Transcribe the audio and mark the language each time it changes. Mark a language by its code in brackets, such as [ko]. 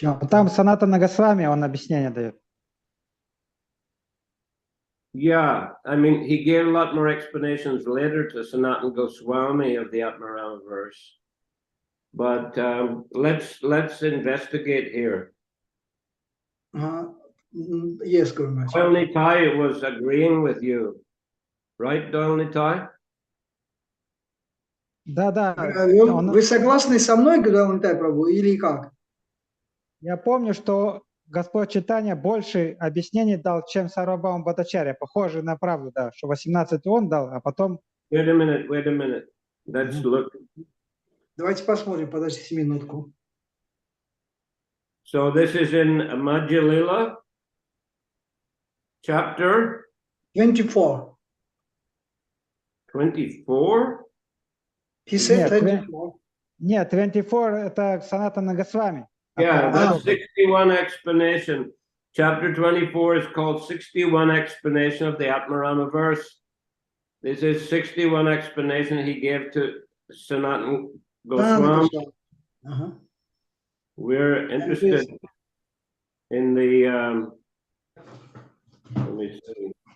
[ru] Там Санатана Госвами он объяснение дает. [en] Yeah, I mean, he gave a lot more explanations later to Sanatana Goswami of the Atmarama verse. But let's investigate here. Yes, Guru Maharaj. Doyle Nitai was agreeing with you, right, Doyle Nitai? [ru] Да. Вы согласны со мной, Дойл Нитай Прабху, или как? Я помню, что Господь Чайтанья больше объяснений дал, чем Сарвабхаума Бхаттачарья. Похоже на правду, да, что 18 он дал, а потом... [en] Wait a minute. Let's look. [ru] Давайте посмотрим, подождите минутку. [en] So this is in Madhya Lila, chapter 24. 24? He said 24. [ru] Нет, 24 это Санатана Госвами. [en] Yeah, that's 61 explanation. Chapter 24 is called 61 explanation of the Atmarama verse. This is 61 explanation he gave to Sanatana Goswami. We're interested in the, let me see.